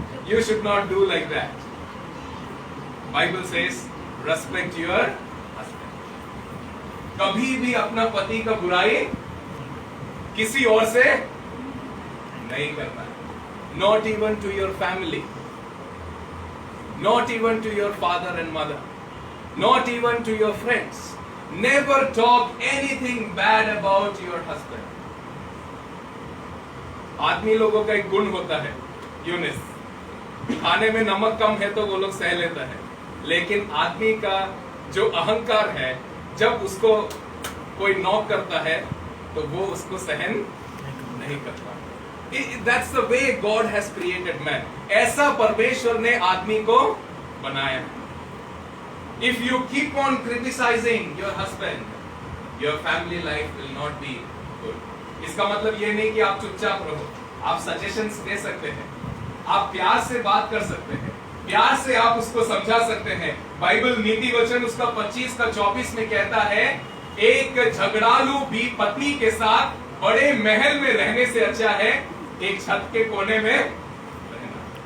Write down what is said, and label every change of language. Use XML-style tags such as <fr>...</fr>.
<en>You should not do like that. Bible says respect your husband.</en> <hi>कभी भी अपना पति का बुराई किसी और से नहीं करना है.</hi> <en>Not even to your family, not even to your father and mother, not even to your friends. Never talk anything bad about your husband.</en> <hi>आदमी लोगों का एक गुण होता है, यूनिस, खाने में नमक कम है तो वो लोग सह लेता है, लेकिन आदमी का जो अहंकार है, जब उसको कोई नॉक करता है तो वो उसको सहन नहीं करता.</hi> <en>That's the way God has created man.</en> <hi>ऐसा परमेश्वर ने आदमी को बनाया.</hi> <en>If you keep on criticizing your husband, your family life will not be good.</en> <hi>इसका मतलब ये नहीं कि आप चुपचाप रहो, आप सजेशंस दे सकते हैं, आप प्यार से बात कर सकते हैं, प्यार से आप उसको समझा सकते हैं. बाइबल नीति वचन उसका 25 का 24 में कहता है, एक झगड़ालू भी पत्नी के साथ बड़े महल में रहने से अच्छा है एक छत के कोने में रहना.</hi>